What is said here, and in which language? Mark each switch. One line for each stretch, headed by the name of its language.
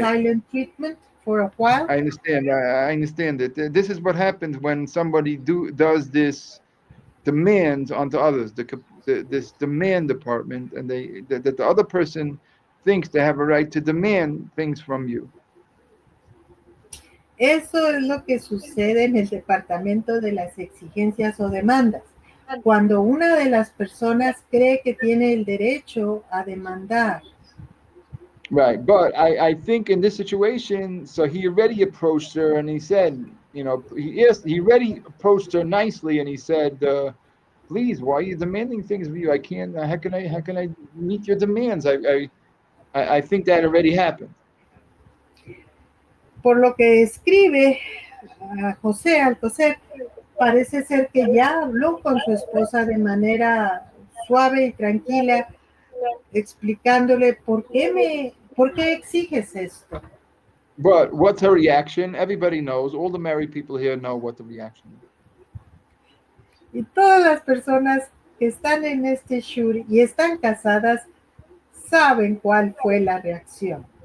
English: silent treatment for a while. I understand. I understand it. This is what happens when somebody does this demands onto others. This demand department, and that the other person thinks they have a right to demand things from you.
Spanish: Eso es lo que sucede en el departamento de las exigencias o demandas. Cuando una de las personas cree que tiene el derecho a demandar.
English: Right, but I think in this situation, so he already approached her and he said, he already approached her nicely and he said, please, why are you demanding things of you? I can't. How can I meet your demands? I think that already happened.
Spanish: Por lo que escribe a José Alcocer, parece ser que ya habló con su esposa de manera suave y tranquila, explicándole por qué exiges esto.
English: But what's her reaction? Everybody knows. All the married people here know what the reaction is.
Spanish: Y todas las personas que están en este shur y están casadas saben cuál fue la reacción.